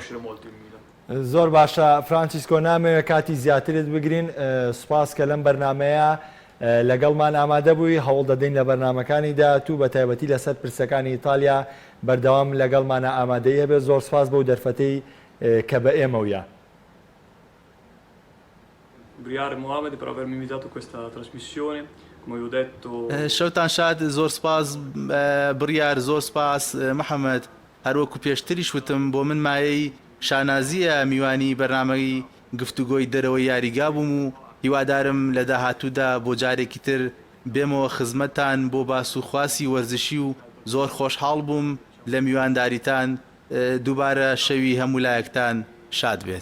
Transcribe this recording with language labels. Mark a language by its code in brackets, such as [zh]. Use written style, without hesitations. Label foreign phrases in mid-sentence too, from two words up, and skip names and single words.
[ckb] زۆر باشە فرانسیسکۆ نامەوێت کاتی زیاترت بگرین سوپاس کە لەم بەرنمەیە لەگەڵمان ئامادە بووی هەوڵ دەدەین لە بەرنمەکانیدا تو بە تایبەتی لەسەر پرسەکانی ئیتالیا بەردەوام لەگەڵمانە ئامادەیە بێت زۆر سپاس بۆ دەرفەتەی کە بە ئێمەویە. [it] Briare Mohamed per avermi invitato a questa trasmissione. Come vi ho detto, [ckb] شەوتان شاد زۆر سپاس بڕیار زۆر سپاس محەممەد هەروەکو پێشتریش وتم بۆ من مایەی شانازیە میوانی بەرنامەی گفتوگۆی دەرەوەی یاریگا بووم و هیوادارم لە داهاتوودا بۆ جارێکی تر بێمەوە خزمەتان بۆ باس و خواسی وەرزشی و زۆر خۆشحاڵ بووم لە میوانداریتان دووبارە شەوی هەموو لایەکتان شاد بێت.